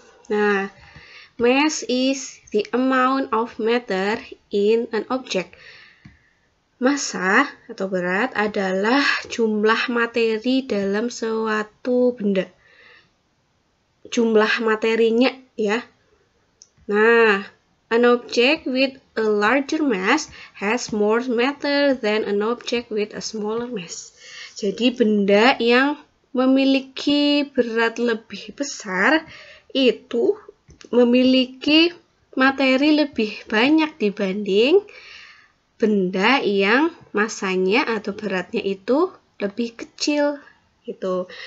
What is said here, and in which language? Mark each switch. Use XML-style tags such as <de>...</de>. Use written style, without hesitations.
<en>Nah, mass is the amount of matter in an object.</en> <id>Massa atau berat adalah jumlah materi dalam suatu benda. Jumlah materinya, ya.</id> <en>Nah, an object with a larger mass has more matter than an object with a smaller mass.</en> <id>Jadi benda yang memiliki berat lebih besar itu memiliki materi lebih banyak dibanding benda yang masanya atau beratnya itu lebih kecil, gitu.</id>